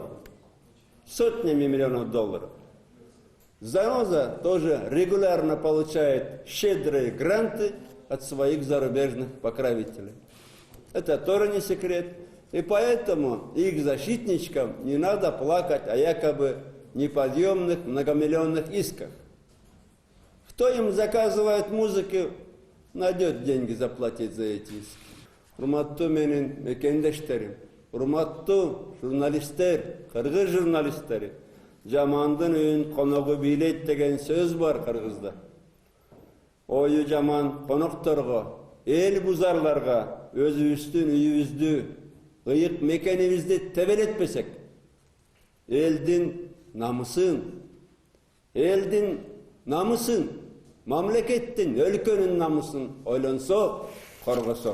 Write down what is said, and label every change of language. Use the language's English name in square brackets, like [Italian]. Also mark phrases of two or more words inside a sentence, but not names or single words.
[Russian] Сотнями миллионов долларов. Заноза тоже регулярно получает щедрые гранты от своих зарубежных покровителей. Это тоже не секрет. И поэтому их защитничкам не надо плакать о якобы неподъемных многомиллионных исках. Кто им заказывает музыку, найдет деньги заплатить за эти иски. [Kyrgyz] Урматтуу менин мекендештерим, урматтуу журналисттер, кыргыз журналисттери, жамандын үйүн коногу бийлейт деген сөз бар кыргызда. Ою жаман конокторго, эл бузарларга өзүбүздүн үйүбүздү, ыйык мекенибизди тебелетпесек, элдин намысын, мамлекеттин, өлкөнүн намысын ойлонсо, коргосо.